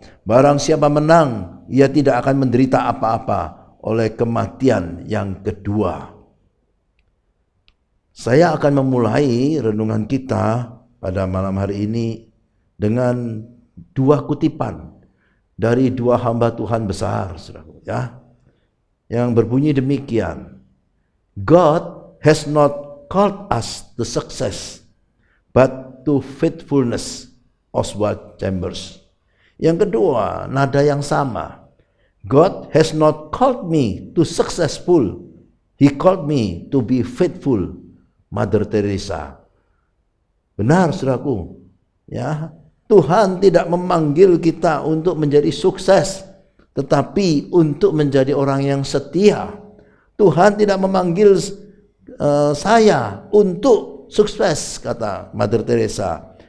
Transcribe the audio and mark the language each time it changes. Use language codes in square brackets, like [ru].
[id] Barang siapa menang, ia tidak akan menderita apa-apa oleh kematian yang kedua. Saya akan memulai renungan kita pada malam hari ini dengan 2 kutipan dari 2 hamba Tuhan besar, saudaraku, ya, yang berbunyi demikian. [en] God has not called us to success, but to faithfulness. Oswald Chambers. [id] Yang kedua, nada yang sama. [en] God has not called me to successful, He called me to be faithful. Mother Teresa. [id] Benar, saudaraku, ya, Tuhan tidak memanggil kita untuk menjadi sukses, tetapi untuk menjadi orang yang setia. Tuhan tidak memanggil saya untuk sukses, kata Mother Teresa.